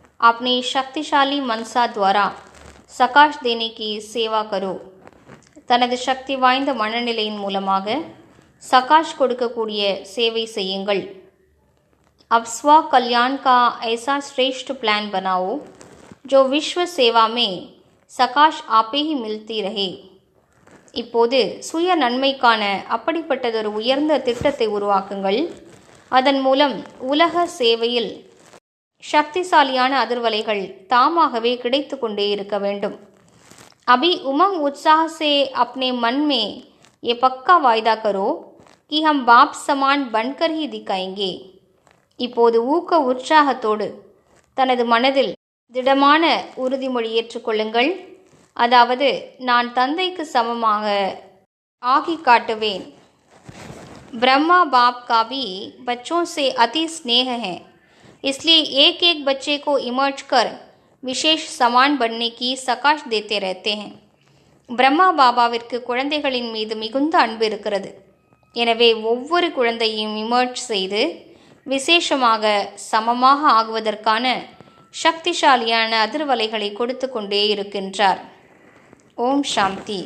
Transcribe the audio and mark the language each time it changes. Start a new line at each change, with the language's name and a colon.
Hindi: अपने शक्तिशाली मनसा द्वारा சகாஷ் देने की सेवा करो।
Tamil: தனது சக்தி வாய்ந்த மனநிலையின் மூலமாக சகாஷ் கொடுக்கக்கூடிய சேவை செய்யுங்கள்।
Hindi: अब स्व कल्याण का ऐसा श्रेष्ठ प्लान बनाओ जो विश्व सेवा में சகாஷ் आपे ही मिलती रहे।
Tamil: இப்போது சுய நன்மைக்கான அப்படிப்பட்டதொரு உயர்ந்த திட்டத்தை உருவாக்குங்கள், அதன் மூலம் உலக சேவையில் சக்திசாலியான அதிர்வலைகள் தாமாகவே கிடைத்து கொண்டே இருக்க வேண்டும்।
Hindi: अभी उमंग उत्साह से अपने मन में ये पक्का वायदा करो कि हम बाप समान बनकर ही दिखाएंगे।
Tamil: இப்போது ஊக்க உற்சாகத்தோடு தனது மனதில் திடமான உறுதிமொழி ஏற்றுக்கொள்ளுங்கள், அதாவது நான் தந்தைக்கு சமமாக ஆகி காட்டுவேன்।
Hindi: ब्रह्मा बाप का भी बच्चों से अति स्नेह है, इसलिए एक एक बच्चे को इमर्ज कर विशेष समान बनने की सकाश देते रहते हैं।
Tamil: பிரம்மா பாபாவிற்கு குழந்தைகளின் மீது மிகுந்த அன்பு இருக்கிறது, எனவே ஒவ்வொரு குழந்தையும் இமர்ஜ் செய்து விசேஷமாக சமமாக ஆகுவதற்கான சக்திசாலியான அதிர்வலைகளை கொடுத்து கொண்டே இருக்கின்றார்। ஓம் சாந்தி।